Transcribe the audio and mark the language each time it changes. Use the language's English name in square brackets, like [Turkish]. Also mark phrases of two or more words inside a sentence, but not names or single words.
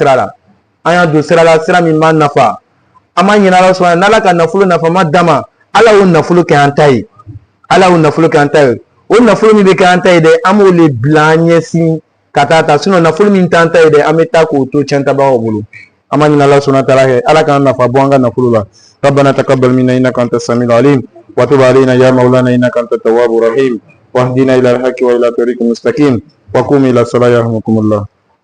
[Bambara] sira la an y'an don sira la sira min b'a nafa an b'a ɲini Ala subahana n'Ala ka nafolo nafama d'an ma Ala y'o nafolo kɛ an ta ye Ala y'o nafolo kɛ an ta ye o nafolo min bɛ kɛ an ta ye dɛ an b'o le bila an ɲɛsin ka taa ta sinon nafolo min t'an ta ye dɛ an bɛ taa k'o to tiɲɛtabagaw bolo an b'a ɲini Ala [Arabic] سبحانه تعالى [Bambara] fɛ Ala k'an nafa bɔ an ka nafolo la [Arabic] ربنا تقبل منا إنك أنت السميع العليم وتب علينا يا مولانا إنك أنت التواب الرحيم واهدنا إلى الحق وإلى طريق مستقيم وقوم إلى الصلاة يرحمكم الله